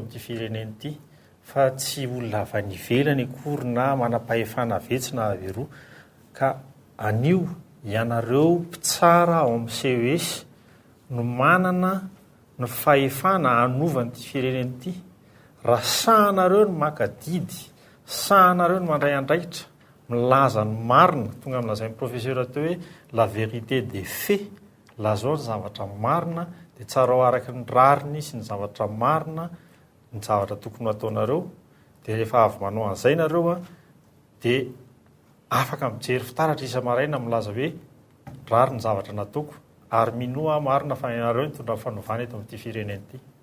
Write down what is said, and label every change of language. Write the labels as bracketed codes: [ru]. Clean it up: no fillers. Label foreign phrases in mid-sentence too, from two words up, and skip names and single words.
[mg] amin'ity firenena ity fa tsy olona avy any ivelany akory na manam-pahefana vetsy na averoa ka anio ianareo mpitsara ao amin'ny CES no manana ny fahefana hanovan'ity firenena ity raha sahanareo ny makadidy sahanareo ny mandray andraikitra milaza ny marina tonga milazain'ny professeur teo hoe [fr] la vérité des faits [mg] lazao ny zavatra marina dia tsara ao araky ny rariny sy ny zavatra marina ny zavatra tokony ataonareo dia rehefa avy manao an'izay nareo dia afaka mijery fitaratra isa maraina milaza hoe rary ny zavatra nataoko ary minoa marina fa ianareo nitondra fanovana eto amin'ity firenena ity